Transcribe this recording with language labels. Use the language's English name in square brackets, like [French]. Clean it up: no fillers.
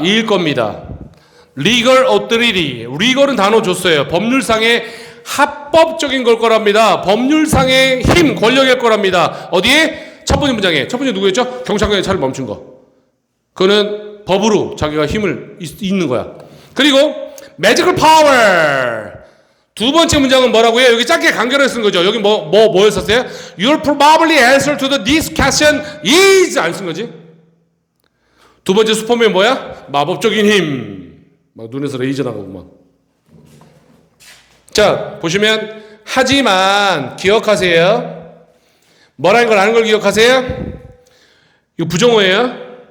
[Korean] 이일 겁니다. legal authority. legal은 단어 줬어요. 법률상의 합법적인 걸 거랍니다. 법률상의 힘, 권력일 거랍니다. 어디에? 첫 번째 문장에. 첫 번째 누구였죠? 경찰관이 차를 멈춘 거. 그거는 법으로 자기가 힘을 있는 거야. [English] 그리고 magical power. [Korean] 두 번째 문장은 뭐라고요? 여기 짧게 간결하게 쓴 거죠. 여기 뭐였었어요? [English] Your probably answer to this question is [Korean] 안 쓴 거지. 두 번째 슈퍼맨 뭐야? 마법적인 힘. 막 눈에서 레이저 나가고 막. 자, 보시면 하지만 기억하세요. 뭐라는 걸 아는 걸 기억하세요? 이거 부정어예요.